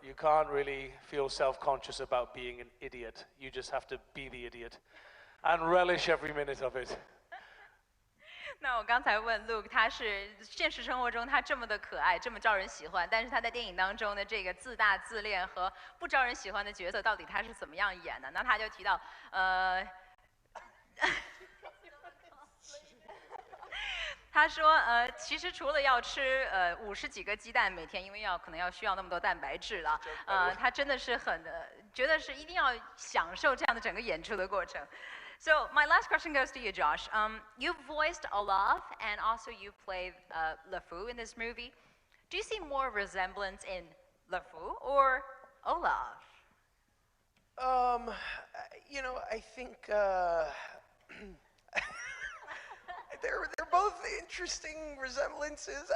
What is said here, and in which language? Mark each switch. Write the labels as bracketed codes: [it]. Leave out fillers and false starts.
[en] You can't really feel self-conscious about being an idiot. You just have to be the idiot and relish every minute of it. [zh] 那我刚才问 Luke， 他是现实生活中他这么的可爱，这么招人喜欢，但是他在电影当中的这个自大自恋和不招人喜欢的角色，到底他是怎么样演的？那他就提到，他说，其实除了要吃50几个鸡蛋每天，因为可能需要那么多蛋白质了，他真的是觉得是一定要享受这样的整个演出的过程。 [en] So my last question goes to you, Josh. You voiced Olaf, and also you played LeFou in this movie. Do you see more resemblance in LeFou or Olaf? I think they're both interesting resemblances.